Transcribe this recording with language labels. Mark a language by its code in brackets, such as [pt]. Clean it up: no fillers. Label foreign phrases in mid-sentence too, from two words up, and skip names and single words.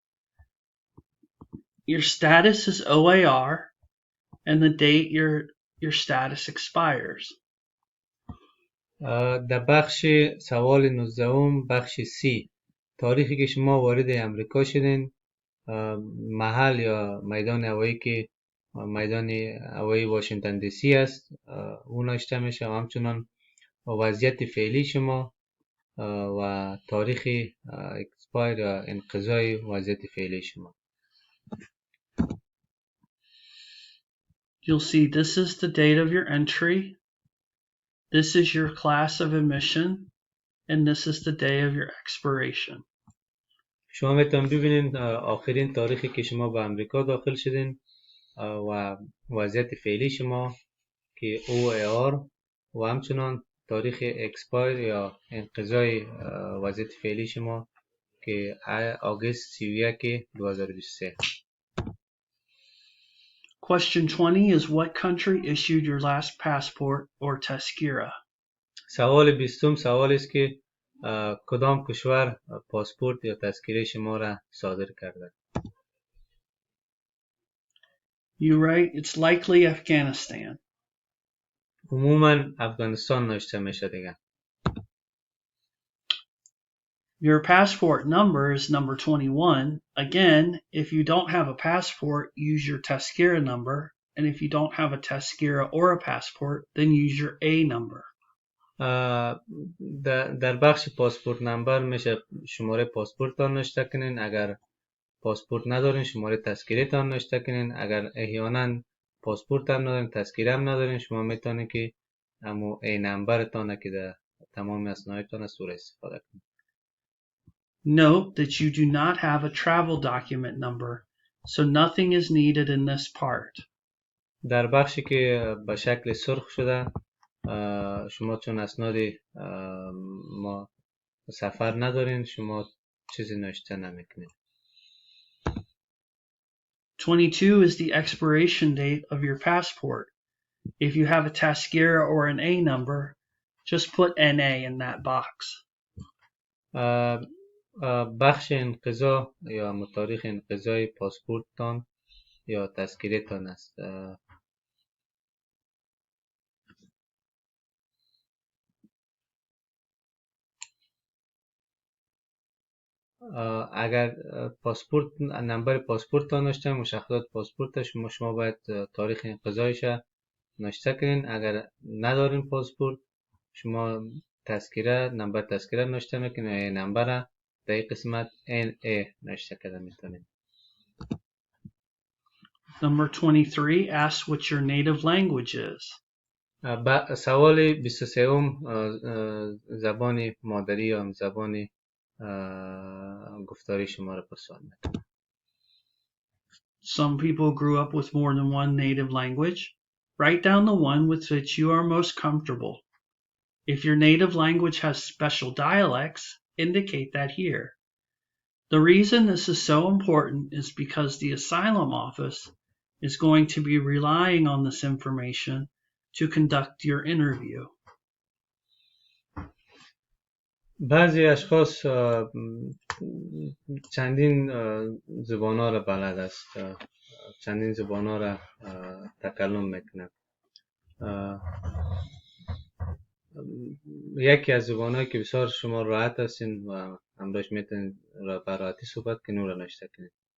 [en] Your status is OAR, and the date your status expires. [fa] در بخش سوال 19 بخش C، تاریخی که شما وارد امریکا شدین، محل یا میدان هوایی که میدان هوایی واشنگتن دی سی است اون نوشته میشه و همچنان وضعیت فعلی شما و تاریخ اکسپایر یا انقضای وضعیت فعلی شما. [en] You'll see this is the date of your entry, this is your class of admission, and this is the day of your expiration. [fa] شما میتونید ببینید آخرین تاریخی که شما به امریکا داخل شدین و وضعیت فعلی شما که OAR و همچنان تاریخ اکسپایر یا انقضای وضعیت فعلی شما که آگوست 31 2023. [en] Question 20 is what country issued your last passport or Tuskera? [fa] سوال 20 سوال است که کدام کشور پاسپورت یا تذکره شما را صادر کرده؟ [en] You write it's likely Afghanistan. [fa] عموما افغانستان نوشته میشه دیگه. [en] Your passport number is number 21. Again, if you don't have a passport, use your Tuskera number. And if you don't have a Tuskera or a passport, then use your A number. [fa] در بخش پاسپورت نمبر میشه شماره پاسپورت تان نوشته کنین. اگر پاسپورت ندارین شماره تذکره تان نوشته کنین. اگر احیانا پاسپورت هم ندارین تذکره هم ندارین شما میتونین که همون ای نمبر تانه که در تمام اسنادتان از سوره استفاده کنین. [en] Note that you do not have a travel document number, so nothing is needed in this part. [fa] در بخشی که به شکل سرخ شده شما چون اسناد ما سفر ندارین شما چیزی نوشته نمیکنید. [en] 22 is the expiration date of your passport. If you have a Tuskera or an A number, just put NA in that box. [fa] بخش انقضا یا تاریخ انقضای پاسپورت تان یا تذکره تان است. اگر پاسپورت نمبر پاسپورت تان نوشته مشخصات پاسپورت شما باید تاریخ انقضایش نوشته کنین. اگر ندارین پاسپورت شما تذکره نمبر تذکره نوشته میکنین. نمبر در این قسمت NA نوشته کرده میتونین. [en] Number 23 asks what your native language is. [fa] سوال 23 زبان مادری یا زبان گفتاری شما را پرسان میکنه. [en] Some people grew up with more than one native language. Write down the one with which you are most comfortable. If your native language has special dialects, indicate that here. The reason this is so important is because the Asylum Office is going to be relying on this information to conduct your interview. [fa] بعضی اشخاص چندین زبان‌ها را بلد است، چندین زبان‌ها را تکلم میکنند. یکی از زبان‌هایی که بسیار شما راحت هستین و همراهش میتونید به راحتی صحبت کنید اون را نوشته کنید.